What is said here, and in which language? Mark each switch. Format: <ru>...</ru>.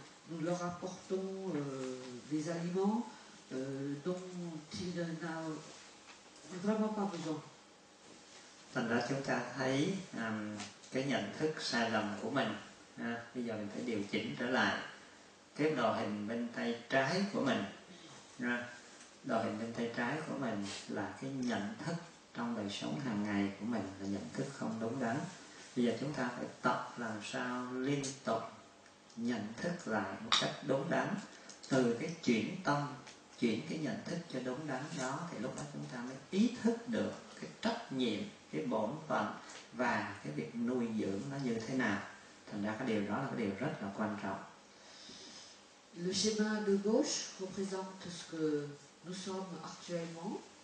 <fr>Nous leur apportons des aliments dont il n'a vraiment pas besoin.</fr> <vi>Thành ra chúng ta thấy cái nhận thức sai lầm của mình. Bây giờ mình phải điều chỉnh trở lại. Cái đồ hình bên tay trái của mình, đồ hình bên tay trái của mình là cái nhận thức trong đời sống hàng ngày của mình, là nhận thức không đúng đắn. Bây giờ chúng ta phải tập làm sao liên tục nhận thức lại một cách đúng đắn. Từ cái chuyển tâm, chuyển cái nhận thức cho đúng đắn đó, thì lúc đó chúng ta mới ý thức được cái trách nhiệm, cái bổn phận và cái việc nuôi dưỡng nó như thế nào. Thành ra cái điều đó là cái điều rất là quan trọng.</vi> <fr>Le schéma de gauche représente ce que nous sommes actuellement,</fr>